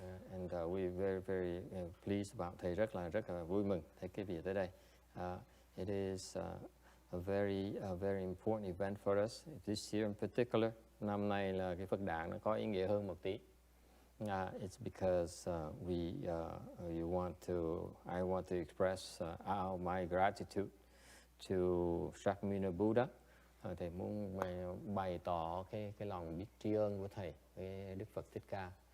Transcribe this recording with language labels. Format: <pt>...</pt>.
<en>And we very very pleased about,</en> <vi>thầy rất là vui mừng thấy cái việc tới đây.</vi> <en>It is a very important event for us this year in particular.</en> <vi>Năm nay là cái Phật đản nó có ý nghĩa hơn một tí.</vi> <en>It's because I want to express my gratitude to Shakyamuni Buddha.</en> <vi>Thầy muốn bày tỏ cái lòng biết tri ân của thầy với Đức Phật Thích Ca.</vi>